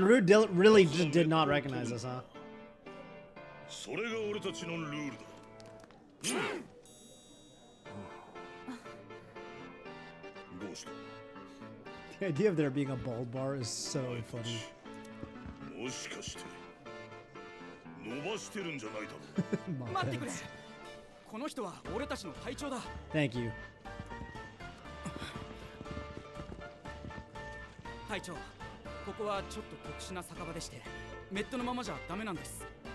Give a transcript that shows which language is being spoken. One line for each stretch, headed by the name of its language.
English: Man, Rude really just did not recognize us, huh?
Japanese: それが俺たちのルールだ。どうした？
English: The idea of there being a bald bar is so funny.
Japanese: もしかして伸ばしてるんじゃないだろう。待ってくれ。この人は俺たちの隊長だ。
English: Thank you.
Japanese: 隊長、ここはちょっと特殊な酒場でして、メットのままじゃダメなんです。